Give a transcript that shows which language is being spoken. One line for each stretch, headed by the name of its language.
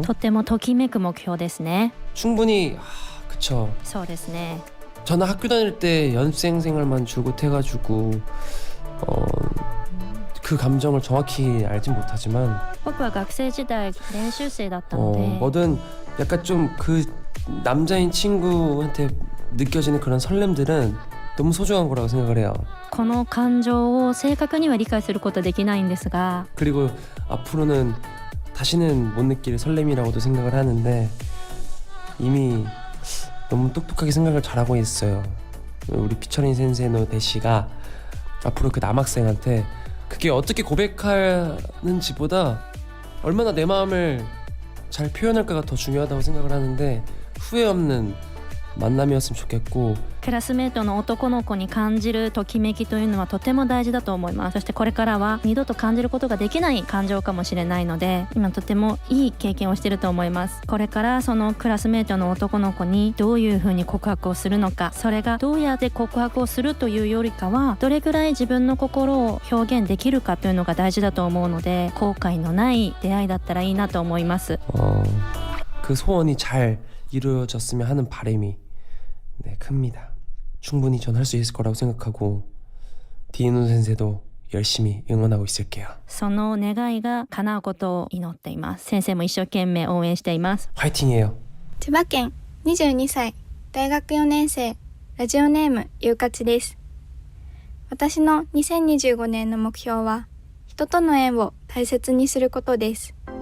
Japanese: とてもときめく目標ですね。
Korean: 충분히 그쵸.
Japanese: そうですね。
Korean: 저는 학교 다닐 때 연습생 생활만 줄곧 해가지고 그 감정을 정확히 알진 못하지만
Japanese: 僕は学生時代練習生だったので
Korean: 뭐든 약간 좀 그 남자인 친구한테 느껴지는 그런 설렘들은 너무 소중한 거라고 생각을 해요.
Japanese: この感情を正確には理解することはできないんですが、
Korean: 그리고 앞으로는 다시는 못 느낄 설렘이라고도 생각을 하는데 이미 너무 똑똑하게 생각을 잘하고 있어요. 우리 피처린 센세노 대시가 앞으로 그 남학생한테 그게 어떻게 고백하는지보다 얼마나 내 마음을 잘 표현할까가 더 중요하다고 생각을 하는데 후회 없는 만남이었으면 좋겠고
Japanese: クラスメートの男の子に感じるときめきというのはとても大事だと思います。そしてこれからは二度と感じることができない感情かもしれないので、今とてもいい経験をしていると思います。これからそのクラスメートの男の子にどういうふうに告白をするのか、それがどうやって告白をするというよりかはどれぐらい自分の心を表現できるかというのが大事だと思うので、後悔のない出会いだったらいいなと思います。
Korean: 그 소원이 잘 이루어졌으면 하는 바람이 네, 큽니다. 충분히 전 할 수 있을 거라고 생각하고 디노 센세도 열심히 응원하고 있을게요.
Japanese: その願いが叶うことを祈っています。先生も一生懸命応援しています。
Korean: 화이팅이에요.
Japanese: 千葉県22歳大学4年生ラジオネームゆうかちです。私の2025年の目標は人との縁を大切にすることです。